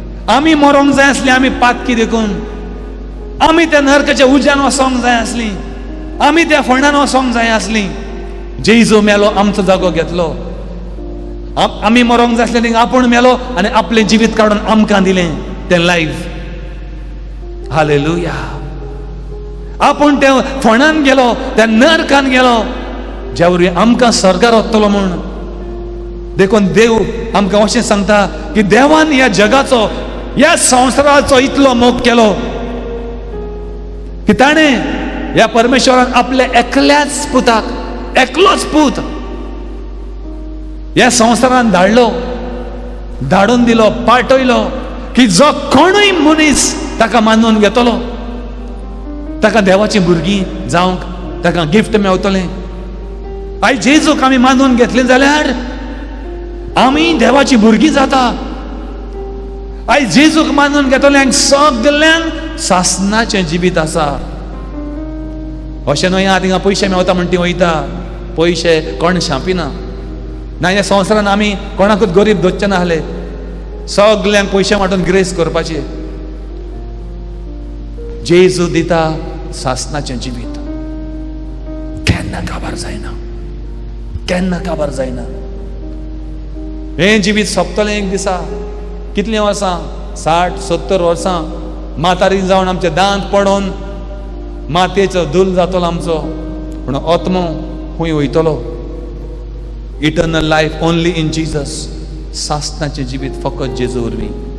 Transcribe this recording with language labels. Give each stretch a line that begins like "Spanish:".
Goan Konkani: आमी मरोंक जाय आसलीं, आमी पातकी देखून. आमी त्या नरकाच्या उज्यान वसोंक जाय आसलीं, आमी त्या फोंडान वसोंक जाय आसलीं. जेजू मेलो, आमचो जागो घेतलो. आमी मरोंक जाय आसलें, आपूण मेलो आनी आपलें जिवीत काडून आमकां दिलें तें लायफ. हालेलुया. आपूण त्या फोंडान गेलो, त्या नरकान गेलो, ज्या वरवीं आमकां स्वर्गार वतलो म्हूण. देखून देव आमकां अशें सांगता की देवान ह्या जगाचो, ह्या संवसाराचो इतलो मोग केलो की ताणें ह्या परमेश्वरान आपल्या एकल्याच पुताक, एकलोच पूत ह्या संवसारान धाडलो, धाडून दिलो, पाठयलो की जो कोणूय मनीस ताका मानून घेतलो ताका देवाची भुरगीं जावंक, ताका गिफ्ट मेवतलें. आयज जेजूक आमी मानून घेतलें जाल्यार आमी देवाची भुरगीं जाता. आयज जेजूक मानून घेतल्यांक सगल्यांक सासणाचें जिवीत आसा. अशें न्हय आतां थिंगा पयशे मेवता म्हण ती वयता, पयशे कोण शांपिना. ना ह्या संवसारान आमी कोणाकूच गरीब दोच्चे ना आहले. सगल्यांक पयशे वांटून ग्रेस करपाचे. जेजू दिता सासणाचें जिवीत. केन्ना काबार जायना, केन्ना काबार जायना. हें जिवीत सोंपतलें एक दिसा. कितलीं वर्सां? 60-70 वर्सां म्हातारी जावन आमचे दांत पडोवन मातयेचो धूल जातलो आमचो, पूण आत्मो खूंय वयतलो.
English: Eternal life only in Jesus.
Goan Konkani: सासणाचें जिवीत फकत जेजू वरवीं.